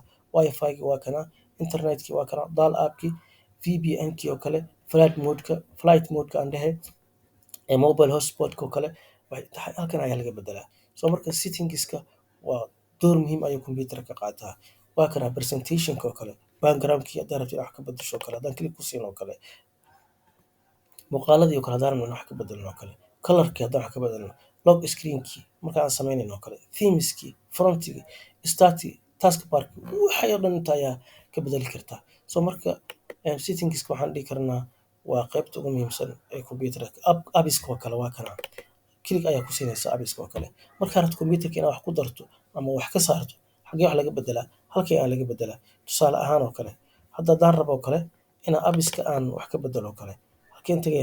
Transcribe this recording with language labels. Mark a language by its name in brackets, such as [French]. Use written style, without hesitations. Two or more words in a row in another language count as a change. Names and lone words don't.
[Somali] Wi-Fi-ga waa kana, internet-ki waa kana, dial up-ki, VPN-ki oo kale, [English] flight mode- [Somali] ka aan dhahay, [English] mobile hotspot- [Somali] ka oo kale halkan ayaa laga bedelaa. So marka settingska waa door muhiim ah ayuu kombiyuutarka ka qaataa. Waa kana presentation-ka oo kale, background-ki haddii aad rabto inaad wax ka bedesho oo kale haddaan click ku siino oo kale. Muuqaaladii oo kale haddaan rabno inaan wax ka bedelno oo kale. Color-ki haddaan wax ka bedelno. [English] Lock screen- [Somali] ki marka aan sameynayno oo kale. Themes-ki, font-ki, start-ki, taskbar-ki waxayoo dhan inta ayaa ka bedeli kartaa. So marka settingska waxaan dhihi karnaa waa qaybta ugu muhiimsan ee kombiyuutarka. Apps-ka oo kale waa kana. Click ayaa ku siinaysaa apps-ka oo kale. Markaad rabto kombiyuutarka inaad wax ku darto ama wax ka saarto xagee wax laga bedelaa? Halkii ayaa laga bedelaa. Tusaale ahaan oo kale haddaan rabo oo kale inaan apps-ka aan wax ka bedelo oo kale halkeen tegaya?